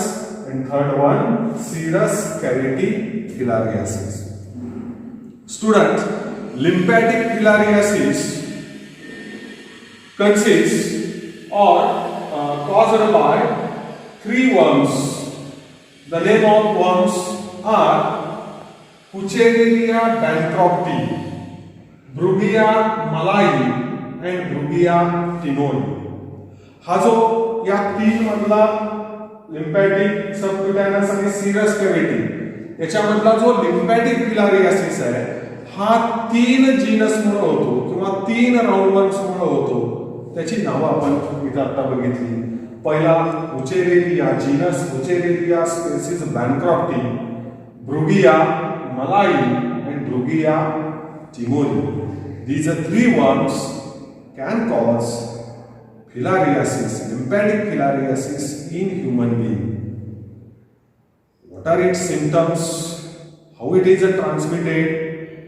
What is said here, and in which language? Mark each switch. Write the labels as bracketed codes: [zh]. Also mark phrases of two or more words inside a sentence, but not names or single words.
[en] And third one, serous cavity filariasis. Students, lymphatic filariasis consists or caused by 3 worms. The name of worms are Pucherilia bancrofti, Brugia malayi and Brugia tinoni. [mr] हा जो या 3 मधला [en] lymphatic, subcutaneous [mr] आणि [en] serous cavity [mr] याच्यामधला जो [en] lymphatic filariasis [mr] आहे हा 3 जीनस मुळे होतो किंवा 3 राउंडवर्म्स मुळे होतो. त्याची नावं आपण इथं आता बघितली. पहिला उचेरेलिया जीनस उचेरेलिया स्पेसिस बॅनक्रॉफ्टी, ब्रुगिया मलाई and Brugia timoni. [en] These 3 worms can cause filariasis, lymphatic filariasis in human being. What are its symptoms? How it is transmitted?